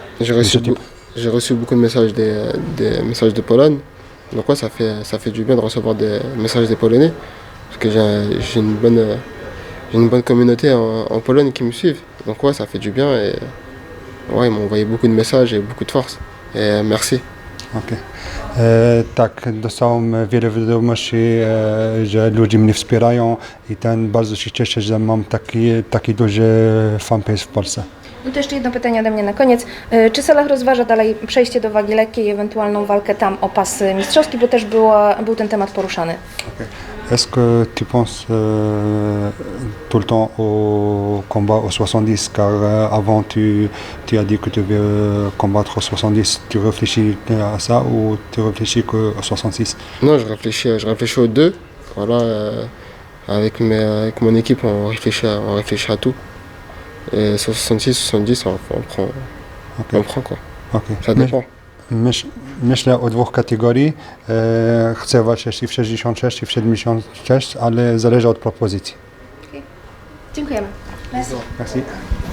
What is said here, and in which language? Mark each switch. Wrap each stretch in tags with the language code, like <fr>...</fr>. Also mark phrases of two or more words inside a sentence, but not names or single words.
<fr>J'ai reçu beaucoup de messages des messages de Pologne. Donc ouais, ça fait du bien de recevoir des messages des Polonais. Parce que j'ai une bonne communauté en Pologne qui me suivent. Donc ouais, ça fait du bien et ouais, ils m'ont envoyé beaucoup de messages et beaucoup de force. Et merci. Okay.</fr> <pl>Tak, dostałem wiele wiadomości, że ludzie mnie wspierają i bardzo się cieszę, że mam taki duży fanpage w Polsce. No to jeszcze jedno pytanie ode mnie na koniec. Czy Salah rozważa dalej przejście do wagi lekkiej i ewentualną walkę tam o pas mistrzowski, bo też był ten temat poruszany? Okay.</pl> <fr>Est-ce que tu penses tout le temps au combat au 70 car avant tu as dit que tu veux combattre au 70, tu réfléchis à ça ou tu réfléchis qu'au 66? Non, je réfléchis aux deux. Voilà, avec mon équipe, on réfléchit à tout. Et sur 66, 70, on prend quoi. Okay. Ça dépend.</fr> <pl>Myślę o dwóch kategorii. Chcę walczyć i w 66 i w 76, ale zależy od propozycji. Dziękujemy.</pl> <fr>Merci. Merci.</fr>